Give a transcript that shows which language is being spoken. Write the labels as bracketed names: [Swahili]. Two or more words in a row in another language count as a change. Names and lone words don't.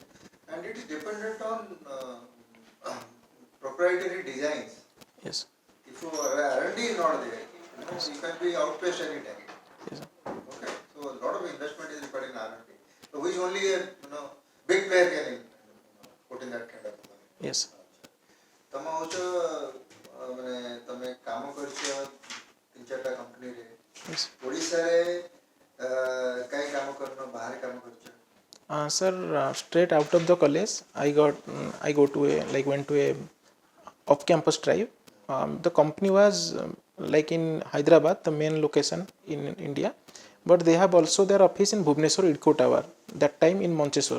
[English] And it is dependent on proprietary designs. Yes. If your R&D is not there, you can be outpaced any time. Yes, sir. Okay, so a lot of investment is required in R&D. So which only a big player can put in that kind of money. Yes. [Odia] ତମ ହଉଛ ମାନେ ତମେ କାମ କରିଛ ତିନି ଚାରିଟା କମ୍ପାନୀରେ ଓଡ଼ିଶାରେ କାଇଁ କାମ କରିନ ବାହାରେ କାମ କରିଛ? [English] Sir, straight out of the college, I went to a off-campus drive. The company was in Hyderabad, the main location in India, but they have also their office in Bhubaneswar, Idco Tower. That time in Manchesur.